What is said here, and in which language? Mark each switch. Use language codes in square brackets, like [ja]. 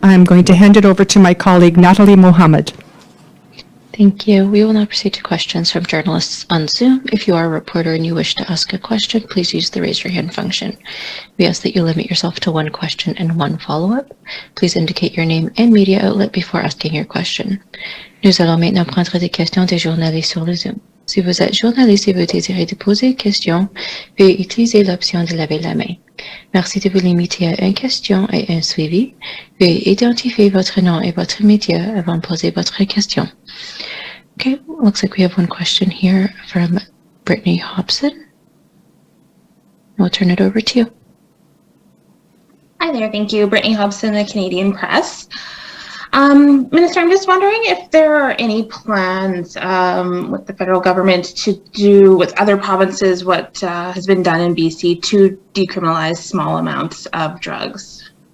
[en] I'm going to hand it over to my colleague Natalie Mohammed. Thank you. We will now proceed to questions from journalists on Zoom. If you are a reporter and you wish to ask a question, please use the raise your hand function. We ask that you limit yourself to one question and one follow-up. Please indicate your name and media outlet before asking your question. [fr] Nous allons maintenant prendre des questions des journalistes sur le Zoom. Si vous êtes journaliste et vous désirez poser une question, veuillez utiliser l'option de lever la main. Merci de vous limiter à une question et un suivi. Veuillez identifier votre nom et votre média avant de poser votre question. [en] Okay, looks like we have one question here from Brittany Hobson. We'll turn it over to you. Hi there, thank you. Brittany Hobson, the Canadian Press. Minister, I'm just wondering if there are any plans with the federal government to do with other provinces what has been done in BC to decriminalize small amounts of drugs.